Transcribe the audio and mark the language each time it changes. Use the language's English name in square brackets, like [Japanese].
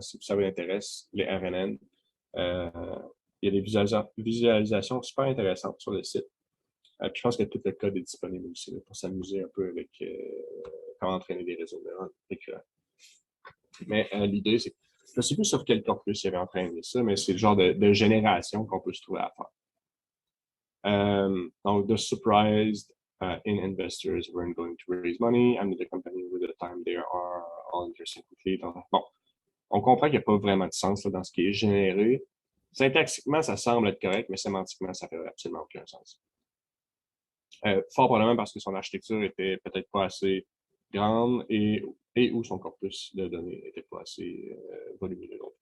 [French] Si ça vous intéresse, les RNN, il y a des visualisations super intéressantes sur le site. Puis je pense que tout le code est disponible aussi là, pour s'amuser un peu avec comment entraîner des réseaux de neurones récurrents. Mais l'idée, c'est, je ne sais plus sur quel corpus il y avait entraîné ça, mais c'est le genre de génération qu'on peut se trouver à faire. [English] Donc, the surprised in investors weren't going to raise money and the company with the time they are all intersynchrony. [French] Bon, on comprend qu'il n'y a pas vraiment de sens là, dans ce qui est généré. Syntaxiquement, ça semble être correct, mais sémantiquement, ça fait absolument aucun sens. Fort probablement parce que son architecture était peut-être pas assez grande et où son corpus de données n'était pas assez volumineux.